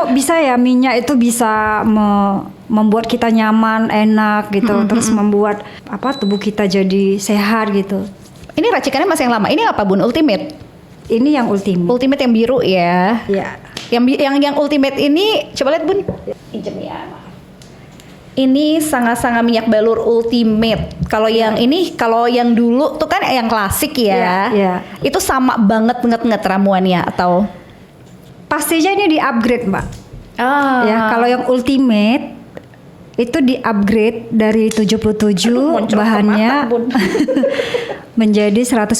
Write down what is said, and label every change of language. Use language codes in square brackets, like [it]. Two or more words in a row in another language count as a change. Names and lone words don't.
[id] kok bisa ya minyak itu bisa membuat kita nyaman, enak gitu, terus membuat tubuh kita jadi sehat gitu. Ini racikannya masih yang lama. Ini apa Bun? Ultimate. Ini yang ultimate. Ultimate yang biru ya. Ya. Yang ultimate ini coba lihat Bun. Pinjem ya. Ini Sanga-Sanga minyak balur ultimate. Kalau yang ini, kalau yang dulu tuh kan yang klasik ya. Iya. Itu sama banget nget ramuannya atau? Pastinya ini di-upgrade, Mbak. Ya, kalau yang ultimate itu di-upgrade dari 77 bahannya menjadi 140.